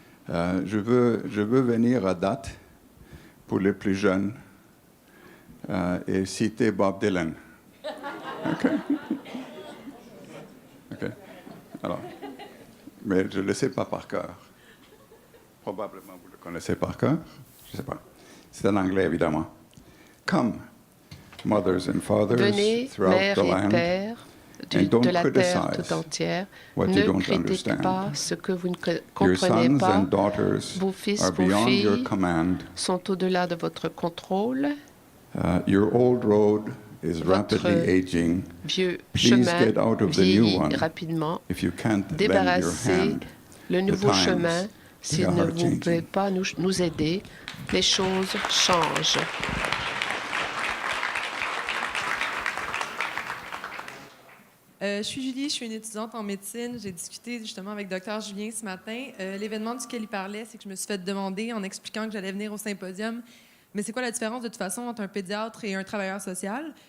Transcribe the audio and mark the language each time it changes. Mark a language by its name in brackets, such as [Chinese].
[French] Je veux venir à date pour les plus jeunes et citer Bob Dylan. OK. Alors, mais je ne le sais pas par cœur. Probablement vous le connaissez par cœur. Je ne sais pas. C'est en anglais, évidemment. [English] Come, mothers and fathers throughout the land, and don't criticize what you don't understand. Your sons and daughters are beyond your command. [French] Sont au-delà de votre contrôle. [English] Your old road is rapidly aging. Please get out of the new one. If you can't lend your hand, [French] le nouveau [English] the [French] chemin, [English] times, [French] si vous ne pouvez pas nous aider, les choses changent. Je suis Julie, je suis une étudiante en médecine. J'ai discuté justement avec Dr Julien ce matin. L'événement duquel il parlait, c'est que je me suis fait demander, en expliquant que j'allais venir au symposium, mais c'est quoi la différence de toute façon entre un pédiatre et un travailleur social?